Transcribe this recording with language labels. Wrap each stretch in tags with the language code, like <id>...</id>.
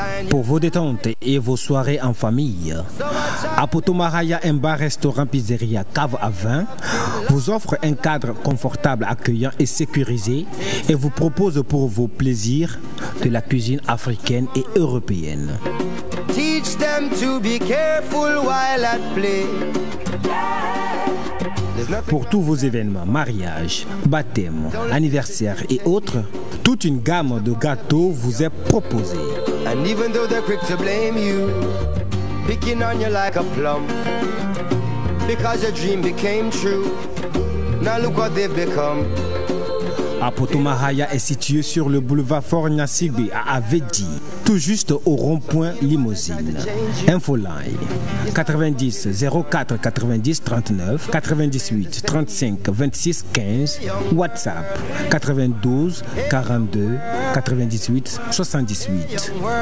<fr>Pour vos détentes et vos soirées en famille, Apoto Mahaya, un bar-restaurant pizzeria cave à vin, vous offre un cadre confortable, accueillant et sécurisé et vous propose pour vos plaisirs de la cuisine africaine et européenne.</fr> <en>Teach them to be careful while at play.</en> <fr>Pour tous vos événements, mariages, baptêmes, anniversaires et autres, toute une gamme de gâteaux vous est proposée.</fr> <en>And even though they're quick to blame you, picking on you like a plum, because your dream became true, now look what they've become.</en> <fr>Apoto Mahaya est situé sur le boulevard Fort Gnassigbe à Avedi, tout juste au rond-point Limousine. Infoline 90 04 90 39 98 35 26 15. WhatsApp 92 42 98 78.</fr>